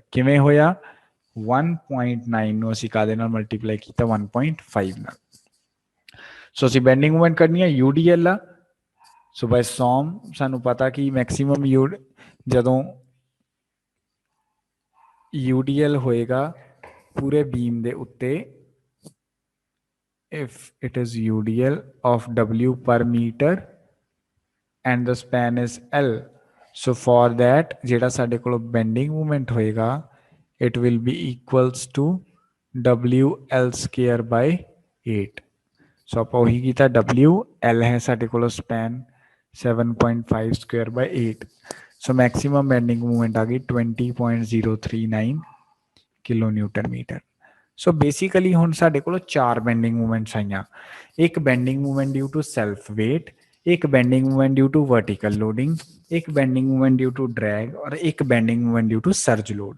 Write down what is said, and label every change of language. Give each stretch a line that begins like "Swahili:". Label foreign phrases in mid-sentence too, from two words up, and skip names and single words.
Punjabi: ਕਿਵੇਂ ਹੋਇਆ? 1.9 ਨੂੰ ਅਸੀਂ ਕਾਹਦੇ ਨਾਲ ਮਲਟੀਪਲਾਈ ਕੀਤਾ 1.5 ਨਾਲ। ਸੋ ਅਸੀਂ
English: bending movement
Punjabi: ਕਰਨੀ ਹੈ UDL ਆ। ਸੋ
English: by some
Punjabi: ਸਾਨੂੰ ਪਤਾ ਕਿ ਮੈਕਸਿਮਮ ਜਦੋਂ UDL ਹੋਏਗਾ ਪੂਰੇ ਬੀਮ ਦੇ ਉੱਤੇ,
English: if it is UDL of W per meter and the span is L, so for that
Punjabi: ਜਿਹੜਾ ਸਾਡੇ ਕੋਲ
English: bending moment ਹੋਏਗਾ it will be equals to WL square by 8।
Punjabi: ਸੋ ਆਪਾਂ ਉਹੀ ਕੀਤਾ, WL ਹੈ ਸਾਡੇ ਕੋਲ span 7.5 square by 8। ਸੋ
English: maximum bending movement
Punjabi: ਆ ਗਈ 20.039
English: kilo newton meter. so basically
Punjabi: ਹੁਣ ਸਾਡੇ ਕੋਲ 4
English: bending movements
Punjabi: ਆਈਆਂ।
English: ਇੱਕ bending movement due to self weight, ਇੱਕ bending movement due to vertical loading, ਇੱਕ bending movement due to drag or ਇੱਕ bending movement due to surge load.